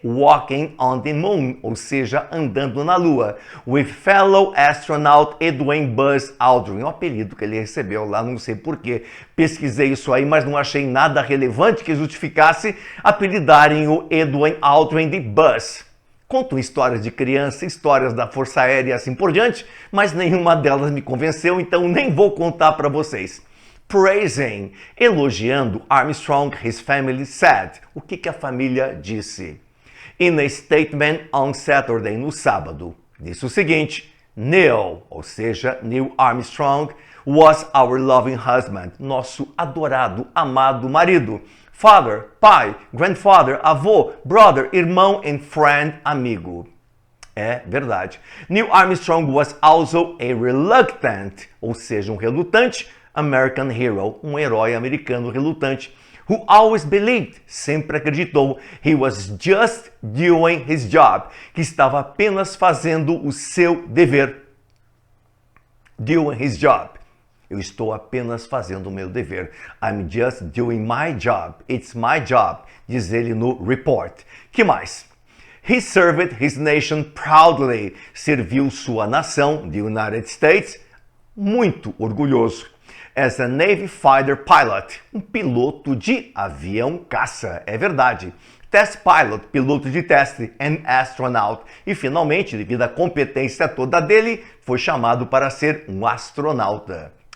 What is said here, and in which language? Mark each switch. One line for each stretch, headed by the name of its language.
English: Walking on the moon,
Portuguese: ou seja, andando na Lua,
English: with fellow astronaut Edwin Buzz Aldrin,
Portuguese: o apelido que ele recebeu lá, não sei porquê. Pesquisei isso aí, mas não achei nada relevante que justificasse apelidarem o Edwin Aldrin de Buzz. Contam histórias de criança, histórias da Força Aérea e assim por diante, mas nenhuma delas me convenceu, então nem vou contar para vocês.
English: Praising,
Portuguese: elogiando
English: Armstrong, his family said.
Portuguese: O que a família disse?
English: In a statement on Saturday,
Portuguese: no sábado, disse o seguinte: Neil, ou seja, Neil Armstrong,
English: was our loving husband,
Portuguese: nosso adorado, amado marido.
English: Father,
Portuguese: pai,
English: grandfather,
Portuguese: avô,
English: brother,
Portuguese: irmão
English: and friend,
Portuguese: amigo. É verdade.
English: Neil Armstrong was also a reluctant,
Portuguese: ou seja, um relutante,
English: American hero,
Portuguese: um herói americano relutante,
English: who always believed,
Portuguese: sempre acreditou,
English: he was just doing his job,
Portuguese: que estava apenas fazendo o seu dever.
English: Doing his job.
Portuguese: Eu estou apenas fazendo o meu dever.
English: I'm just doing my job. It's my job,
Portuguese: diz ele no report. Que mais?
English: He served his nation proudly.
Portuguese: Serviu sua nação, the United States, muito orgulhoso.
English: As a Navy fighter pilot,
Portuguese: um piloto de avião caça, é verdade.
English: Test pilot,
Portuguese: piloto de teste,
English: and astronaut.
Portuguese: E finalmente, devido à competência toda dele, foi chamado para ser um astronauta.